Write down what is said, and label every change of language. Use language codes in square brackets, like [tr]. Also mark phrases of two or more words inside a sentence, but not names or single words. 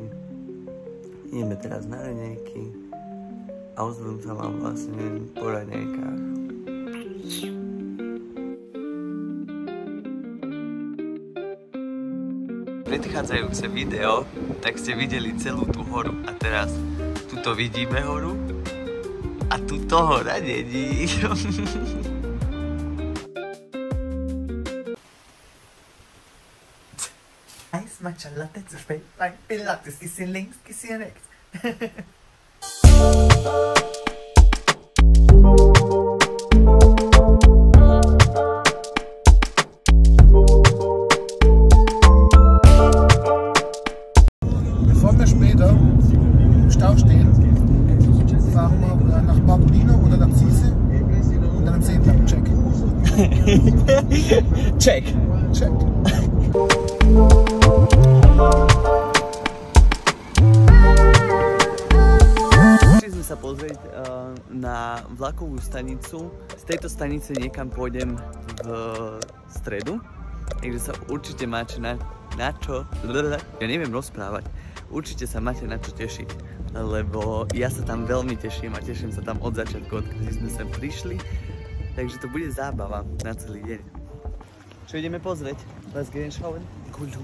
[sk] Ideme teraz na raňajky a ozvem sa vám vlastne po raňajkách. Predchádzajúce video, tak ste videli celú tú horu a teraz tuto vidíme horu a tuto hora není. [de] Eis, Matcha, Latte zu spät, mein Pilates, bisschen links, bisschen rechts. Bevor wir später im Stau stehen, fahren wir nach Barbolino oder nach Zise und dann am See entlang. Check. Check. Check. [sk] Chceli sme sa pozrieť na vlakovú stanicu. Z tejto stanice niekam pôjdem v stredu, takže sa určite máte na čo, ja neviem rozprávať, určite sa máte na čo tešiť, lebo ja sa tam veľmi teším a teším sa tam od začiatku, odkedy sme sem prišli, takže to bude zábava na celý deň. Čo ideme pozrieť? [de] Was gehen schauen? Kultur.